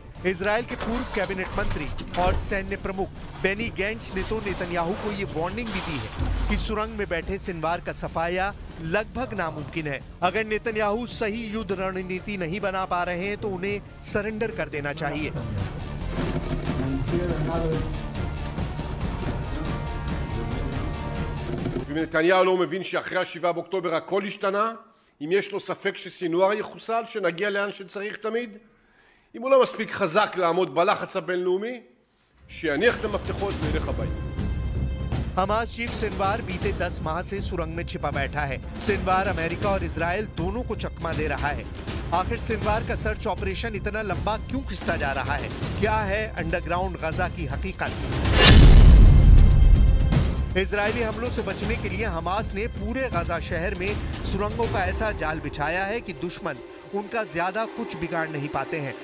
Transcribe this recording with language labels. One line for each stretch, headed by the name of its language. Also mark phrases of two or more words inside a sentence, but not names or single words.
Hindi: इजराइल के पूर्व कैबिनेट मंत्री और सैन्य प्रमुख बेनी गैंट्स ने तो नेतन्याहू को ये वार्निंग भी दी है कि सुरंग में बैठे सिनवार का सफाया लगभग नामुमकिन है। अगर नेतन्याहू सही युद्ध रणनीति नहीं बना पा रहे हैं तो उन्हें सरेंडर कर देना चाहिए।
Hebrew: נתניהו לא מבין שאחרי 7 באוקטובר הכל השתנה? אם יש לו ספק שסינואר יחוסל, שנגיע לאן שצריך תמיד? אם הוא לא מספיק חזק לעמוד בלחץ הבינלאומי, שיניח את המפתחות וילך הביתה.
Hindi: हमास चीफ सिनवार बीते 10 माह से सुरंग में छिपा बैठा है। सिनवार अमेरिका और इजराइल दोनों को चकमा दे रहा है। आखिर सिनवार का
English: search operation
Hindi: इतना लंबा क्यों खिंचता जा रहा है? क्या है अंडरग्राउंड गजा की हकीकत? इजरायली हमलों से बचने के लिए हमास ने पूरे गजा शहर में सुरंगों का ऐसा जाल बिछाया है कि दुश्मन उनका ज्यादा कुछ बिगाड़ नहीं पाते हैं।